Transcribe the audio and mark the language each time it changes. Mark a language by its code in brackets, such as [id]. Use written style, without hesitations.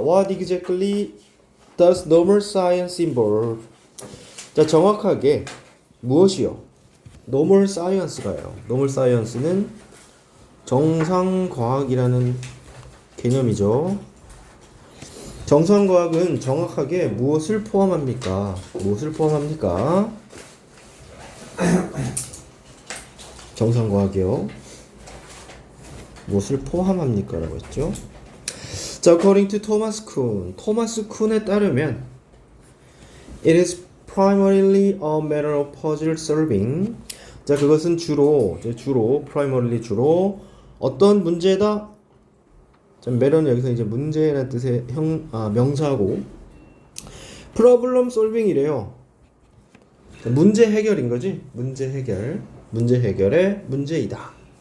[en] What exactly does normal science involve? [ko] 자, 정확하게 무엇이요? normal science가요. normal science는 정상과학이라는 개념이죠. 정상과학은 정확하게 무엇을 포함합니까? 무엇을 포함합니까? 정상과학이요. 무엇을 포함합니까? 라고 했죠. 자, [en] according to Thomas Kuhn. [ko] 토마스 쿤에 따르면 [en] it is primarily a matter of puzzle solving. [ko] 자, 그것은 주로 primarily 주로 어떤 문제다? 자, matt는 여기서 이제 문제라는 뜻의 명사고 problem solving이래요. 자, 문제 해결인 거지? 문제 해결. 문제 해결의 문제이다.